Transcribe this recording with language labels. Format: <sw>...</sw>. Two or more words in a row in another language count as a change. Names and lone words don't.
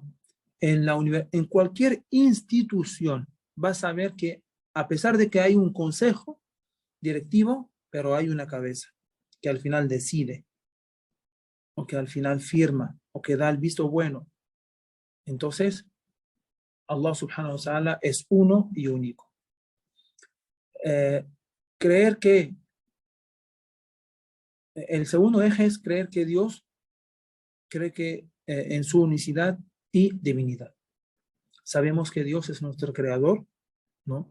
<es>En cualquier institución vas a ver que a pesar de que hay un consejo directivo, pero hay una cabeza que al final decide, o que al final firma, o que da el visto bueno. Entonces,</es> <ar>الله سبحانه وتعالى</ar> <es>es uno y único. Creer que el segundo eje es creer que Dios cree que en su unicidad y divinidad. Sabemos que Dios es nuestro creador, ¿no?</es>